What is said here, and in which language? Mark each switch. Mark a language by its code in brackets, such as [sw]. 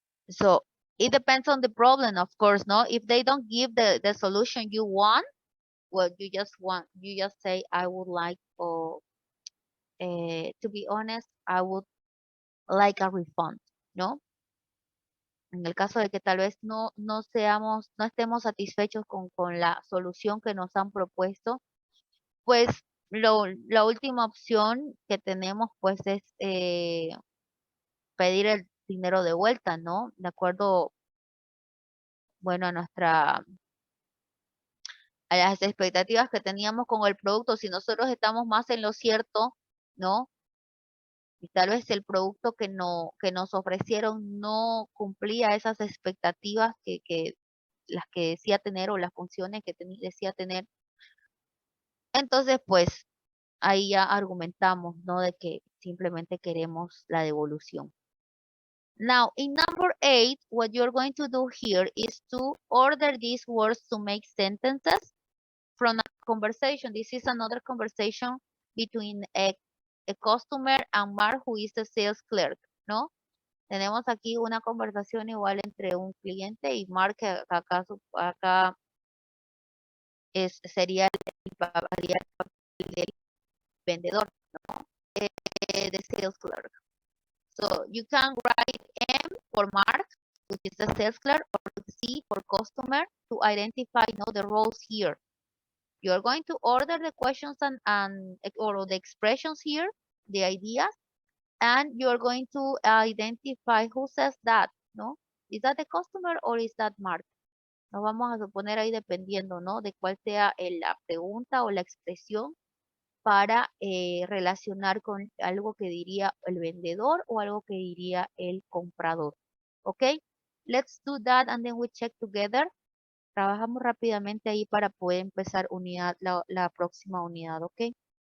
[en] So it depends on the problem, of course, no? If they don't give the solution you want, well, you just say, I would like, or to be honest, I would like a refund, ¿no? [es] En el caso de que tal vez no estemos satisfechos con la solución que nos han propuesto, pues la última opción que tenemos pues es pedir el dinero de vuelta, ¿no? De acuerdo, bueno, a las expectativas que teníamos con el producto. Si nosotros estamos más en lo cierto, ¿no? Y tal vez el producto que nos ofrecieron no cumplía esas expectativas que las que decía tener o las funciones que decía tener. Entonces, pues ahí ya argumentamos, ¿no? De que simplemente queremos la devolución. [en] Now, in number 8, what you're going to do here is to order these words to make sentences from a conversation. This is another conversation between a customer and Mark, who is the sales clerk, ¿no? [es] Tenemos aquí una conversación igual entre un cliente y Mark, que acá sería el papel del vendedor, ¿no? [en] The sales clerk. So you can write M for Mark, which is the sales clerk, or C for customer to identify, the roles here. You're going to order the questions or the expressions here, the ideas, and you're going to identify who says that, ¿no? Is that the customer or is that Mark? [es] Nos vamos a suponer ahí dependiendo, ¿no? De cuál sea la pregunta o la expresión para relacionar con algo que diría el vendedor o algo que diría el comprador. ¿Ok? [en] Let's do that and then we check together. [es] Trabajamos rápidamente ahí para poder empezar la próxima unidad, ¿ok?